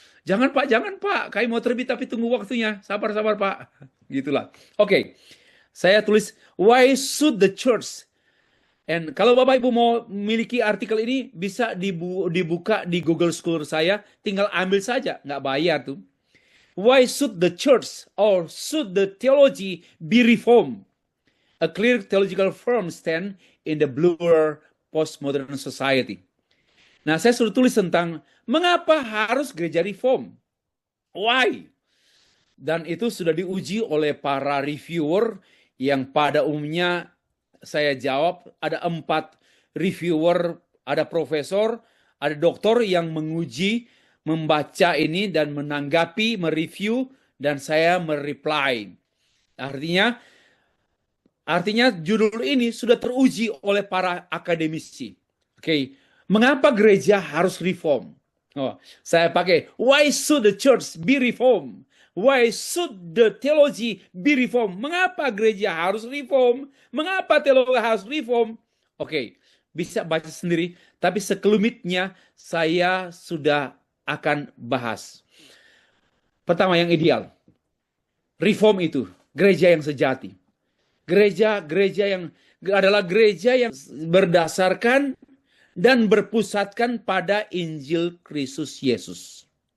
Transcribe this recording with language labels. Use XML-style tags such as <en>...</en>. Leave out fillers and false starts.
<id>Jangan Pak, kami mau terbit tapi tunggu waktunya. Sabar Pak. Gitulah. Oke. Saya tulis</id> <en>why should the church. And</en> <id>kalau Bapak Ibu mau memiliki artikel ini bisa dibuka di Google Scholar saya, tinggal ambil saja, nggak bayar tuh.</id> <en>Why should the church or should the theology be reformed? A clear theological firm stand in the bluer postmodern society.</en> <id>Nah, saya sudah tulis tentang mengapa harus gereja reform. Why? Dan itu sudah diuji oleh para reviewer yang pada umumnya saya jawab ada 4 reviewer, ada profesor, ada doktor yang menguji, membaca ini dan menanggapi, mereview, dan saya mereply. Artinya judul ini sudah teruji oleh para akademisi. Oke, mengapa gereja harus reform? Saya pakai</id> <en>why should the church be reformed? Why should the theology be reformed?</en> <id>Mengapa gereja harus reform? Mengapa teologi harus reform? Oke, bisa baca sendiri, tapi sekelumitnya saya sudah akan bahas. Pertama, yang ideal. Reform itu gereja yang sejati. Gereja yang adalah gereja yang berdasarkan dan berpusatkan pada Injil Kristus Yesus.</id>